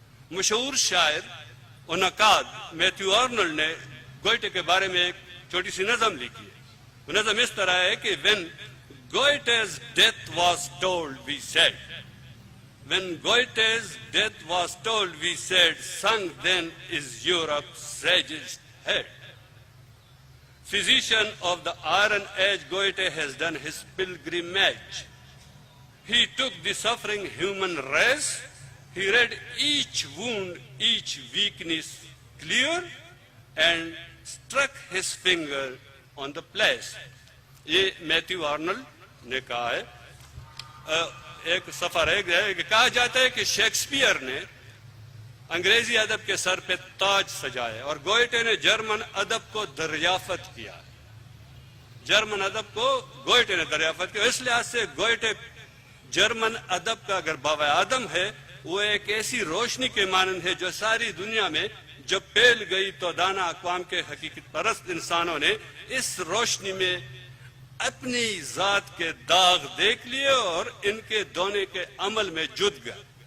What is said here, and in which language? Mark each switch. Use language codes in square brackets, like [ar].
[ur] مشہور شاعر و نقاد میتھیو آرنولڈ نے گوئٹے کے بارے میں ایک چھوٹی سی نظم لکھی ہے۔ وہ نظم اس طرح ہے کہ [en] when Goethe's death was told, we said, when Goethe's death was told, we said, sung then is Europe's sagest head. Physician of the Iron Age, Goethe has done his pilgrimage. He took the suffering human race. He read each wound, each weakness clear, and struck his finger on the place. [ur] یہ Matthew Arnold نے کہا ہے۔ ایک سفر ہے کہ کہا جاتا ہے کہ شیکسپیئر نے انگریزی ادب کے سر پہ تاج سجائے اور گوئٹے نے جرمن ادب کو دریافت کیا۔ جرمن ادب کو گوئٹے نے دریافت کیا، اس لحاظ سے گوئٹے جرمن ادب کا اگر بابا آدم ہے، وہ ایک ایسی روشنی کے مانند ہے جو ساری دنیا میں جب پھیل گئی تو دانا اقوام کے حقیقت پرست انسانوں نے اس روشنی میں اپنی ذات کے داغ دیکھ لیے اور ان کے دونے کے عمل میں جت گئے۔